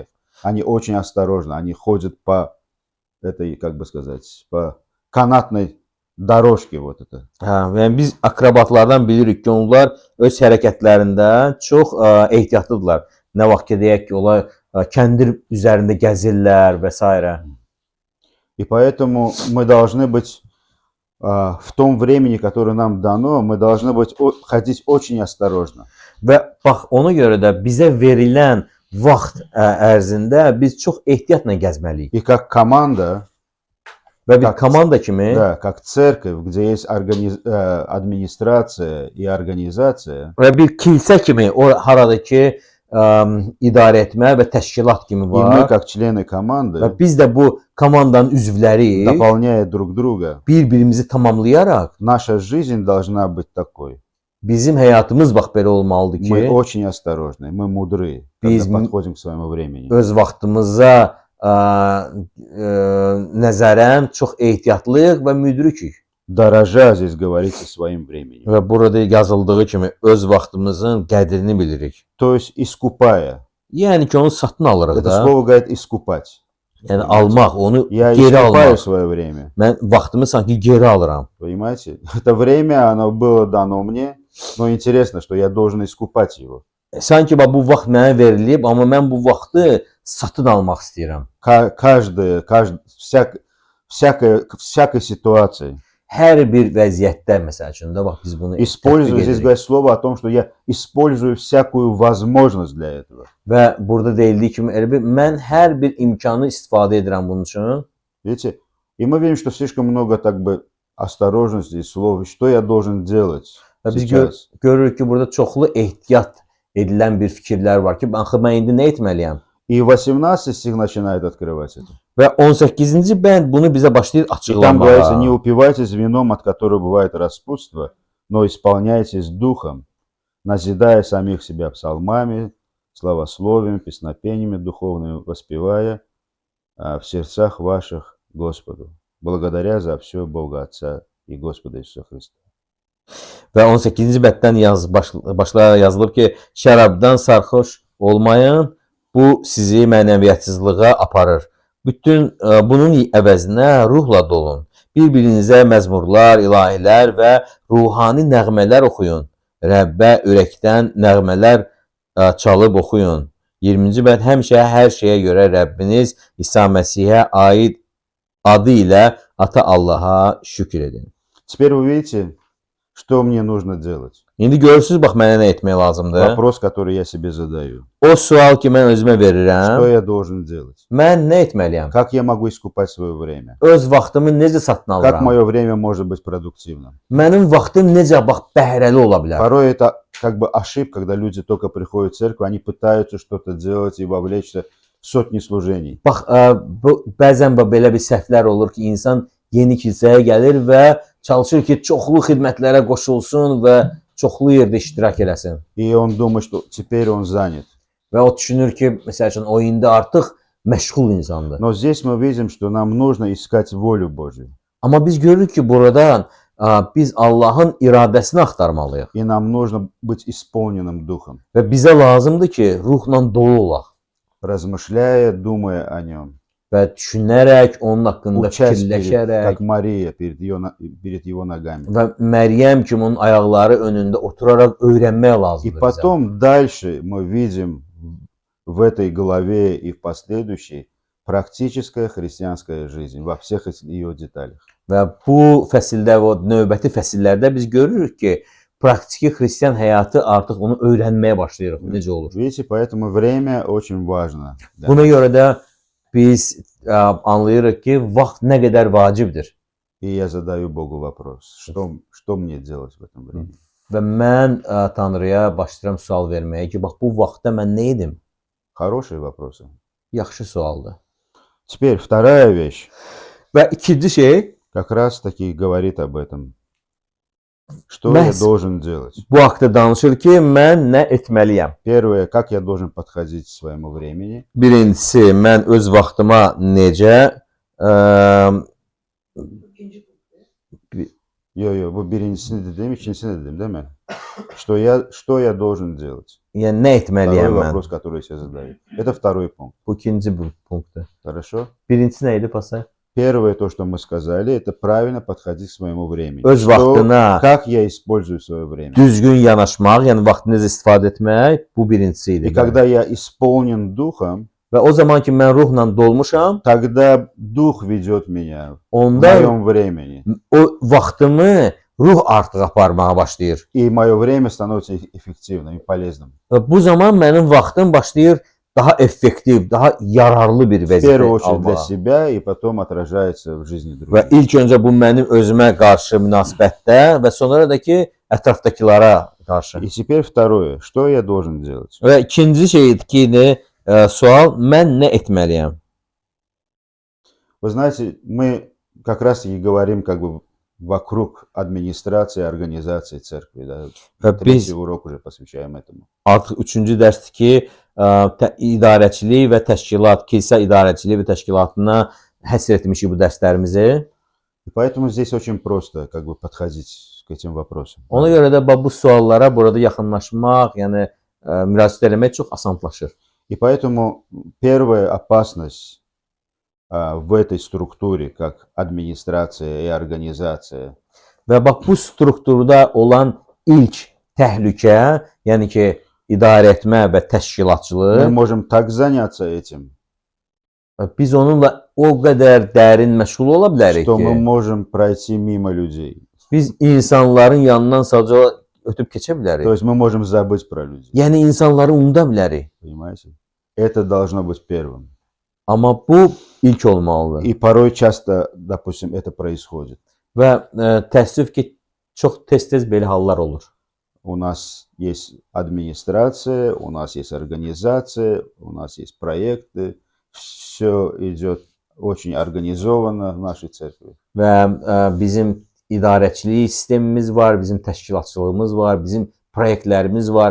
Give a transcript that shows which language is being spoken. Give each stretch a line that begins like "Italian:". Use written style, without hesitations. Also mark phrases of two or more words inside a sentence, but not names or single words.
Russian: Они очень осторожны. Они ходят по этой, как бы сказать, по канатной doroşki вот это.
Azerbaijani: Hə, yəni biz akrobatlardan bilirik ki, onlar öz hərəkətlərində çox ehtiyatlıdırlar. Nə vaxt ki, deyək ki, onlar kəndir üzərində gəzirlər və s.
Russian: И поэтому мы должны быть в том времени, которое нам дано, мы должны быть ходить очень осторожно.
Azerbaijani: Və bax, ona görə də bizə verilən vaxt ərzində biz çox ehtiyatla gəzməliyik.
Russian: И как команда,
Azerbaijani: Və bir
Russian: Как-
Azerbaijani: komanda kimi
Russian: да, как церковь, где есть администрация и организация,
Azerbaijani: və bir kilsə kimi o harada ki, idarə etmə və təşkilat kimi
Russian: и мы,
Azerbaijani: var.
Russian: как члены
Azerbaijani: Və
Russian: команды,
Azerbaijani: biz də bu komandanın üzvləri
Russian: дополняя друг друга,
Azerbaijani: bir-birimizi tamamlayaraq
Russian: наша жизнь должна быть такой.
Azerbaijani: bizim həyatımız bax belə olmalıdır
Russian: Мы
Azerbaijani: ki,
Russian: очень осторожны, мы мудры,
Azerbaijani: Biz-
Russian: когда подходим к своему времени.
Azerbaijani: öz vaxtımıza nəzərən çox ehtiyatlıyıq və müdrikik.
Russian: Дорожа здесь говорится своим временем.
Azerbaijani: Və burada yazıldığı kimi öz vaxtımızın qədrini bilirik.
Russian: То есть искупая.
Azerbaijani: Yəni ki, onu satın alırıq
Russian: Это
Azerbaijani: da.
Russian: слово говорит искупать.
Azerbaijani: Yəni almaq, onu
Russian: Я
Azerbaijani: geri
Russian: искупаю
Azerbaijani: almaq.
Russian: свое время.
Azerbaijani: Mən vaxtımı sanki geri alıram.
Russian: Понимаете? Это время, оно было дано мне, но интересно, что я должен искупать его.
Azerbaijani: Sanki bax bu vaxt mənə verilib, amma mən bu vaxtı satın almaq istəyirəm.
Russian: Всякой ситуации.
Azerbaijani: Hər bir vəziyyətdə məsəl üçün də bax biz bunu
Russian: Использую,
Azerbaijani: tətbiq
Russian: здесь
Azerbaijani: edirik.
Russian: говорит слово о том, что я использую всякую возможность для этого.
Azerbaijani: Və burada deyildiyi kimi elə bir mən hər bir imkanı istifadə edirəm bunun üçün.
Russian: Видите? И мы видим, что слишком много так бы осторожности и слов. Что я должен делать
Azerbaijani: Və biz
Russian: сейчас?
Azerbaijani: görürük ki, burada çoxlu ehtiyat edilən bir fikirlər var ki, mən indi nə etməliyəm?
Russian: И 18 стих начинает открывать это.
Azerbaijani: Və 18-ci bənd bunu bizə başlayır
Russian: И там говорится: не
Azerbaijani: açıqlamağa.
Russian: упивайтесь вином, от которого бывает распутство, но исполняйтесь духом, назидая самих себя псалмами, славословием, песнопениями духовными, воспевая в сердцах ваших Господу, благодаря за все Бога Отца и Господа Иисуса Христа.
Azerbaijani: Və 18-ci bənddən başlayaraq yazılıb ki, şərabdan sarxoş olmayın, Bu sizi mənəviyyətsizliyə aparır. Bunun əvəzinə ruhla dolun. Bir-birinizə məzmurlar, ilahilər və ruhani nəğmələr oxuyun. Rəbbə ürəkdən nəğmələr çalıb oxuyun. 20-ci bənd həmişə hər şeyə görə Rəbbiniz İsa Məsihə aid adı ilə Ata Allaha şükür edin.
Russian: Теперь вы видите, что мне нужно делать.
Azerbaijani: İndi görürsüz, bax mənə nə etmək lazımdır?
Russian: Вопрос, который я себе задаю.
Azerbaijani: O sual ki mən özümə
Russian: Что
Azerbaijani: verirəm.
Russian: я должен делать?
Azerbaijani: Mən nə etməliyəm?
Russian: Как я могу искупать свое время?
Azerbaijani: Öz vaxtımı necə satın
Russian: Как
Azerbaijani: alıram?
Russian: мое время может быть продуктивным?
Azerbaijani: Mənim vaxtım necə bax bəhrəli ola bilər?
Russian: Порой это как бы ошибка, когда люди только приходят в церковь, они пытаются что-то делать и вовлечься в sotni служений.
Azerbaijani: Bax, bəzən belə bir səhvlər olur ki, insan yeni kilsəyə gəlir və çalışır ki, çoxlu xidmətlərə qoşulsun və çoxlu yerdə iştirak eləsin.
Russian: И он думает, что теперь он занят.
Azerbaijani: Və o düşünür ki, məsəl üçün o indi artıq məşğul insandır.
Russian: Но здесь мы видим, что нам нужно искать волю Божью.
Azerbaijani: Amma biz görürük ki, buradan biz Allahın iradəsini axtarmalıyıq.
Russian: И нам нужно быть исполненным Духом,
Azerbaijani: Və bizə lazımdır ki, ruhla dolu olaq
Russian: размышляя, думая о Нем.
Azerbaijani: və düşünərək, onun haqqında
Russian: Учась
Azerbaijani: fikirləşərək
Russian: как Мария перед Его ногами.
Azerbaijani: və Məryəm kimi onun ayaqları önündə oturaraq öyrənmək
Russian: И
Azerbaijani: lazımdır bizə.
Russian: потом дальше мы видим в этой главе и в последующей практическая христианская жизнь во всех ее деталях.
Azerbaijani: Və bu fəsildə və növbəti fəsillərdə biz görürük ki, praktiki xristian həyatı artıq onu öyrənməyə başlayırıq. Necə olur?
Russian: Видите, поэтому время очень важно. Да.
Azerbaijani: Buna görə də biz anlayırıq ki, vaxt nə qədər vacibdir.
Russian: И я задаю Богу вопрос, что мне делать в этом времени?
Azerbaijani: Və mən Tanrıya başlayıram sual verməyə ki, bax bu vaxtda mən nə edim?
Russian: Хорошие вопросы.
Azerbaijani: Yaxşı sualdır.
Russian: Теперь вторая вещь
Azerbaijani: Və ikinci şey,
Russian: как раз таки говорит об этом. Что я должен делать?
Azerbaijani: bu haqda danışır ki, mən nə etməliyəm?
Russian: Первое, как я должен подходить к своему времени.
Azerbaijani: Birincisi, mən öz vaxtıma necə Bu birincisini dedim, ikincisini dedim,
Turkish: değil mi?
Russian: Что я должен делать?
Azerbaijani: yəni nə etməliyəm
Russian: Второй
Azerbaijani: mən?
Russian: вопрос, который я себе задаю. Это второй пункт.
Azerbaijani: Bu ikinci punktdur.
Russian: Хорошо?
Azerbaijani: Birincisi nə idi, Pasay?
Russian: Первое, то, что мы сказали, это правильно подходить к своему времени.
Azerbaijani: Öz vaxtına
Russian: Как я использую свое время?
Azerbaijani: düzgün yanaşmaq, yəni vaxtını necə istifadə etmək, bu birincisi idi.
Russian: И когда я исполнен Духом,
Azerbaijani: Və o zaman ki mən ruhla dolmuşam,
Russian: тогда Дух ведет меня в
Azerbaijani: onda
Russian: моем времени.
Azerbaijani: o vaxtımı ruh artıq aparmağa başlayır.
Russian: И мое время становится эффективным и полезным.
Azerbaijani: Və bu zaman mənim vaxtım başlayır daha effektiv, daha yararlı bir
Russian: В
Azerbaijani: vəzifə
Russian: первую очередь для
Azerbaijani: almağa.
Russian: себя и потом отражается в жизни
Azerbaijani: Və
Russian: других.
Azerbaijani: ilk öncə bu mənim özümə qarşı münasibətdə və sonra da ki ətrafdakılara qarşı.
Russian: И теперь второе. Что я должен делать?
Azerbaijani: Və ikinci şey ki, sual, mən nə etməliyəm?
Russian: Вы знаете, мы как раз таки говорим как бы вокруг администрации, организации церкви. Да?
Azerbaijani: Və biz
Russian: Третий урок уже посвящаем этому.
Azerbaijani: artıq üçüncü dərsdir ki, idarəçilik və təşkilat, kilsə idarəçiliyi və təşkilatına həsr etmişik bu dərslərimizi.
Russian: И поэтому здесь очень просто как бы подходить к этим вопросам.
Azerbaijani: Ona görə də bu suallara burada yaxınlaşmaq, yəni müraciət etmək çox asanlaşır.
Russian: И поэтому первая опасность в этой структуре, как администрация и организация,
Azerbaijani: Və bax bu strukturda olan ilk təhlükə, yəni ki, idarə etmə və
Russian: мы
Azerbaijani: təşkilatçılıq,
Russian: можем так заняться этим,
Azerbaijani: biz onunla o qədər dərin məşğul ola bilərik
Russian: что мы
Azerbaijani: ki,
Russian: можем пройти мимо людей.
Azerbaijani: biz insanların yanından sadəcə ötüb keçə
Russian: То
Azerbaijani: bilərik.
Russian: есть мы можем забыть про людей.
Azerbaijani: Yəni insanları unuda bilərik.
Russian: Понимаете? Это должно быть первым.
Azerbaijani: Amma bu ilk olmalıdır.
Russian: И порой часто, допустим, это происходит.
Azerbaijani: Və təəssüf ki, çox tez-tez belə hallar olur.
Russian: У нас есть администрация, у нас есть организация, у нас есть проекты. Все идет очень организованно в нашей церкви.
Azerbaijani: Və bizim idarəçilik sistemimiz var, bizim təşkilatçılığımız var, bizim proyektlərimiz var.